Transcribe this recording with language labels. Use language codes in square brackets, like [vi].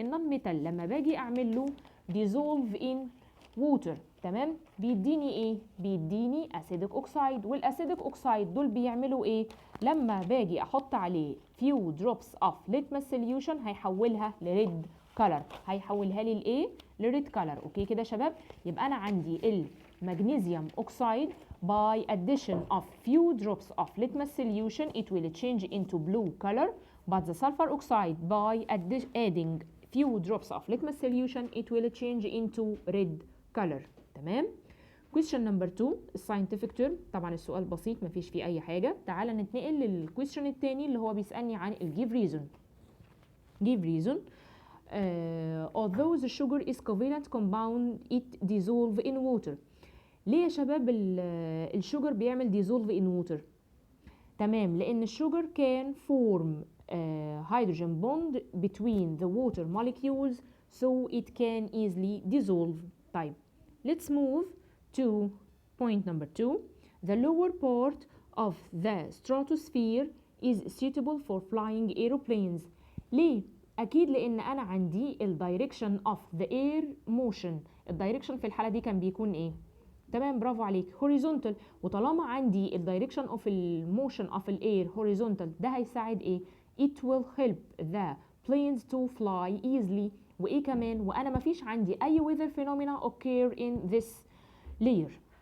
[ar] النون ميتال لما باجي اعمل له dissolve in water تمام بيديني ايه؟ بيديني اسيدك اوكسايد، والاسيدك اوكسايد دول بيعملوا ايه؟ لما باجي احط عليه [en] few drops of litmus solution [ar] هيحولها لريد كلر، هيحولها لي لايه؟ لريد كلر. اوكي كده يا شباب، يبقى انا عندي [en] المغنيسيوم oxide by addition of few drops of litmus solution it will change into blue color, but the sulfur oxide by adding few drops of litmus solution it will change into red color. [ar] تمام. [en] question number 2 scientific term. [ar] طبعا السؤال بسيط مفيش فيه اي حاجه. تعالى نتنقل للكويشن التاني اللي هو بيسالني عن الجيف ريزون. [en] give reason although the sugar is covalent compound it dissolve in water. [ar] ليه يا شباب الشوجر بيعمل [en] dissolve in water؟ [ar] تمام، لأن الشوجر [en] can form hydrogen bond between the water molecules so it can easily dissolve. طيب let's move to point number 2. The lower part of the stratosphere is suitable for flying aeroplanes. [ar] ليه؟ أكيد لأن أنا عندي ال [en] direction of the air motion. [ar] ال direction في الحالة دي كان بيكون إيه؟ تمام، برافو عليك، horizontal. وطالما عندي ال [en] direction of the motion of the air horizontal، [ar] ده هيساعد إيه؟ [en] It will help the planes to fly easily. [ar] وإيه كمان؟ وأنا مفيش عندي أي [en] weather phenomena occur in this layer.